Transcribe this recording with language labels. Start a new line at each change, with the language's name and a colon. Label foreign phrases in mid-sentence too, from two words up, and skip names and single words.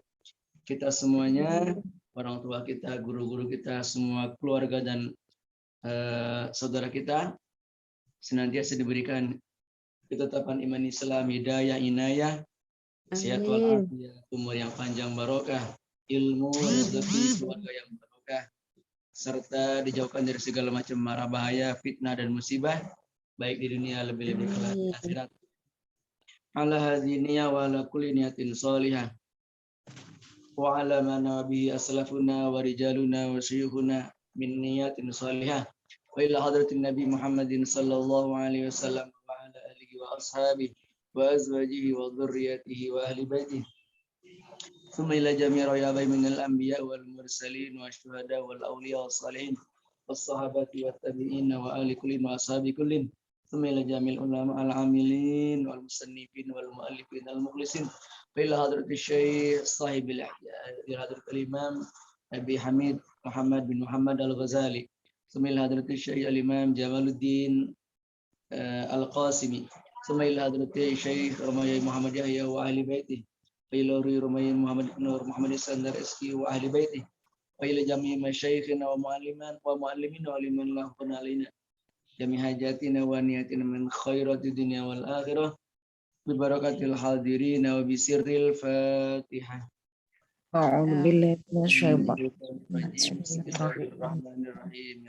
Indonesian: Kita semuanya, orang tua kita, guru-guru kita, semua keluarga dan saudara kita senantiasa diberikan ketetapan iman Islam, hidayah, inayah, sehat walafiat, umur yang panjang barokah, ilmu, rezeki, keluarga yang barokah, serta dijauhkan dari segala macam mara bahaya, fitnah dan musibah, baik di dunia lebih-lebih kelak di akhirat.
Arabic: على هذه النية وعلى كل نية صالحة. وعلى ما نوى به أسلافنا ورجالنا وشيوخنا من نية صالحة وإلى حضرة النبي محمد صلى الله عليه وسلم وعلى آله وأصحابه وأزواجه وذرياته وأهل بيته ثم إلى جميع رايباي من الأنبياء والمرسلين والشهداء والأولياء والصالحين والصحابة والتابعين وأهل كل وأصحاب كل ثم إلى جميع العلماء العاملين والمصنفين والمؤلفين المخلصين إلى حضرة الشيخ صاحب الإحياء حضرة الإمام أبي حامد محمد بن محمد الغزالي إلى حضرة الشيخ الإمام جمال الدين القاسمي إلى حضرة الشيخ رمي محمد يحيى وأهل بيته إلى رمي محمد نور محمد إسكندر SQ وأهل بيته إلى جميع مشايخنا ومعلمين ولمن لهم علينا جميع حاجاتنا ونياتنا من خيرات الدنيا والآخرة ببركة الحاضرين وبسر الفاتحة. أعوذ بالله من الشيطان Bismillahirrahmanirrahim.